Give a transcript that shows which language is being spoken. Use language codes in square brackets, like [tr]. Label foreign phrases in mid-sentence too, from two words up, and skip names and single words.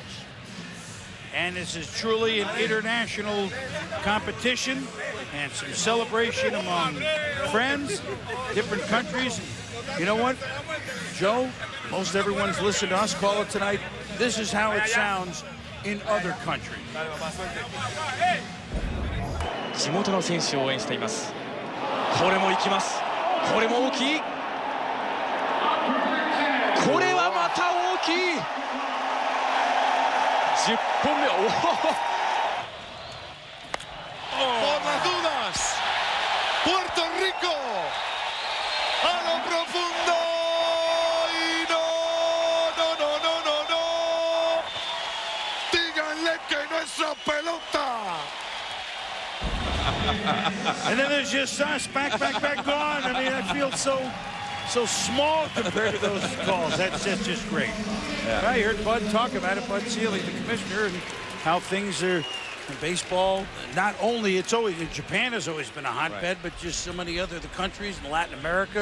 [en] And this is truly an international competition and some celebration among friends, different countries. You know what, Joe? Most everyone's listened to us call it tonight. This is how it sounds in other countries. [ja] 地元の選手を応援しています。これも行きます。これも大きい。これはまた大きい。10本目。 [es] Por las dudas, Puerto Rico a lo profundo y no. Díganle que no es la pelota. [en] And then there's just us back gone. I mean, I feel so small compared to those calls. That's just great. Yeah. I heard Bud talk about it, Bud Seeley, the commissioner, and how things are in baseball. Not only, it's always, Japan has always been a hotbed, but just so many other countries in Latin America.